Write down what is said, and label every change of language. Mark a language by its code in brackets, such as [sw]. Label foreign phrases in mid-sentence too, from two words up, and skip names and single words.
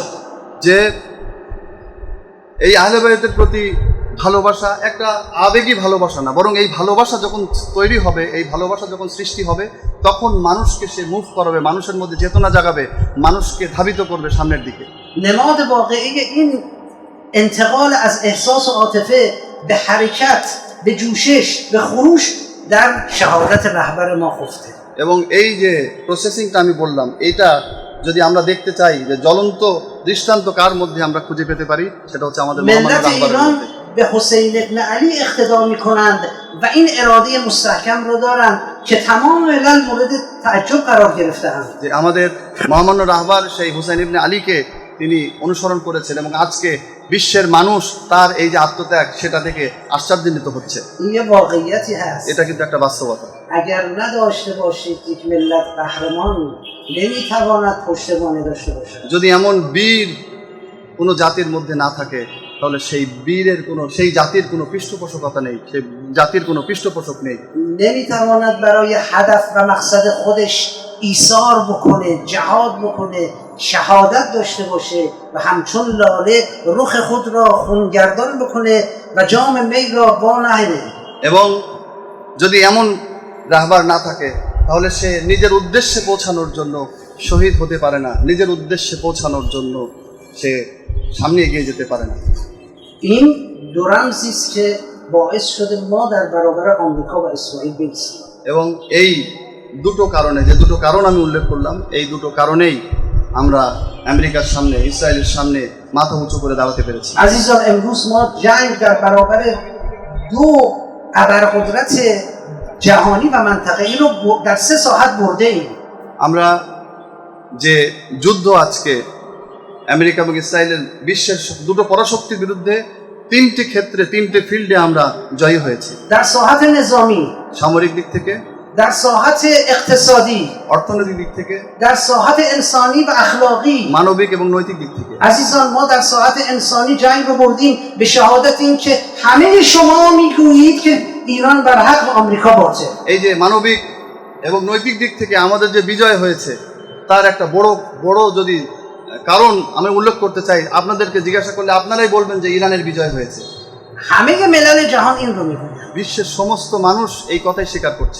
[bn] যে এই আহলে বাইতের প্রতি ভালোবাসা একটা আবেগী ভালোবাসা না, বরং এই ভালোবাসা যখন তৈরি হবে, এই ভালোবাসা যখন সৃষ্টি হবে, তখন মানুষকে সে মুভ করাবে, মানুষের মধ্যে চেতনা জাগাবে, মানুষকে ধাবিত করবে সামনের দিকে। [fa] نماد واقعی این انتقال از احساس و عاطفه به حرکت، به جوشش، به خروش در شهادت رهبر ما خفته. [bn] এবং এই যে প্রসেসিংটা আমি বললাম, এইটা যদি আমরা দেখতে চাই যে জ্বলন্ত দৃষ্টান্ত কার মধ্যে আমরা খুঁজে পেতে পারি, সেটা হচ্ছে আমাদের মহামান্য [fa] ملت [bn] রাহবারের [fa] ایران [bn] মধ্যে। [fa] به حسین ابن علی اقتدا میکنند و این اراده مستحکم رو دارند که تمام ملل مورد تعجب قرار گرفته‌اند. [bn] যে আমাদের মহামান্য রাহবার সেই হুসাইন ইবনে আলীকে তিনি অনুসরণ করেছেন এবং আজকে বিশ্বের মানুষ তার এই যে আত্মত্যাগ সেটা থেকে আশ্চর্যান্বিত হচ্ছে। [fa] این یه واقعیتی هست. [bn] এটা কিন্তু একটা বাস্তবতা। [fa] اگر نداشته باشید یک ملت قهرمان نمیتواند پشتوانه داشته باشد. [bn] যদি এমন বীর কোনো জাতির মধ্যে না থাকে, তাহলে সেই বীরের কোনো, সেই জাতির কোনো পৃষ্ঠপোষকতা নেই, সেই জাতির কোনো পৃষ্ঠপোষক নেই। [fa] نمیتواند برای هدف و مقصد خودش ایثار بکنه، جهاد بکنه، شهادت داشته باشه و همچون لاله رخ خود را خونگردان بکنه و جام می را وانهره. [bn] এবং যদি এমন রাহবার না থাকে, তাহলে সে নিজের উদ্দেশ্যে পৌঁছানোর জন্য শহীদ হতে পারে না, নিজের উদ্দেশ্যে পৌঁছানোর জন্য সে সামনে এগিয়ে যেতে পারে না। [fa] این دو رمزی است که باعث شده ما در برابر آمریکا و اسرائیل بایستیم. [bn] এবং এই দুটো কারণে, যে দুটো কারণ আমি উল্লেখ করলাম, এই দুটো কারণেই আমরা আমেরিকার সামনে, ইসরায়েলের সামনে মাথা উঁচু করে দাঁড়াতে পেরেছি। [fa] عزیزان امروز ما جنگ در برابر دو ابرقدرت جهانی و منطقه‌ای رو در 3 ساعت برده ایم. [bn] আমরা যে যুদ্ধ আজকে আমেরিকা এবং ইসরায়েলের বিশ্বের দুটো পরাশক্তির বিরুদ্ধে 3টি ক্ষেত্রে, 3টে ফিল্ডে আমরা জয়ী হয়েছি। [fa] در ساحت نظامی، [bn] সামরিক দিক থেকে, [fa] در ساحت اقتصادی، [bn] অর্থনৈতিক দিক থেকে, [fa] در ساحت انسانی و اخلاقی. [bn] মানবিক এবং নৈতিক দিক থেকে। [fa] عزیزان ما در ساحت انسانی جنگ رو بردیم به شهادت این که همه شما میگویید که ایران بر حق و آمریکا باطل. [bn] এই যে মানবিক এবং নৈতিক দিক থেকে আমাদের যে বিজয় হয়েছে, তার একটা বড় যদি কারণ আমি উল্লেখ করতে চাই, আপনাদেরকে জিজ্ঞাসা করলে আপনারাই বলবেন যে ইরানের বিজয় হয়েছে। [fa] همه ملل جهان این رو میگوید. [bn] বিশ্বের সমস্ত মানুষ এই কথাই স্বীকার করছে।